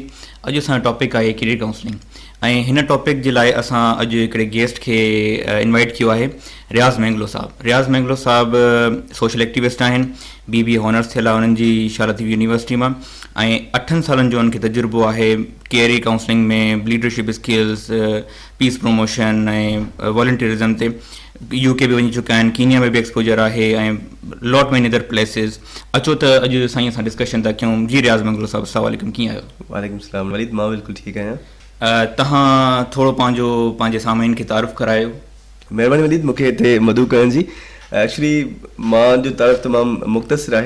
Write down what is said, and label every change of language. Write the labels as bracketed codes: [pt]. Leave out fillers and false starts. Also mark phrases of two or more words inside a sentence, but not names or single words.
[sd] अॼु असांजो टॉपिक आहे [en] career counseling [sd] ऐं हिन टॉपिक जे लाइ असां अॼु हिकिड़े गेस्ट खे इनवाइट कयो आहे, रियाज़ मैंगलो साहब। रियाज़ मैंगलो साहब [en] social activist [sd] आहिनि, [en] BBA honours [sd] थियल आहे उन्हनि जी शालाती यूनिवर्सिटी मां ऐं 8 सालनि जो उन्हनि खे तजुर्बो आहे [en] career counseling [sd] में, [en] leadership skills, peace promotion [sd] ऐं वॉलंटियरिज़म ते। UK बि वञी चुका आहिनि, कीनिया में बि एक्सपोजर आहे ऐं [en] lot many other places. [sd] अचो त अॼु साईं असां डिस्कशन था कयूं। जी रियाज़ मंगलो साहब, [ar] السلام عليكم, [sd] कीअं आहियो? [ar] وعليكم السلام [sd] वलीद, मां बिल्कुलु ठीकु आहियां। तव्हां थोरो पंहिंजे सामाइन खे तारीफ़ करायो। महिरबानी वलीद, मूंखे हिते मदू करण जी। एक्चुअली मां जो तारीफ़ तमामु मुख़्तसिर आहे।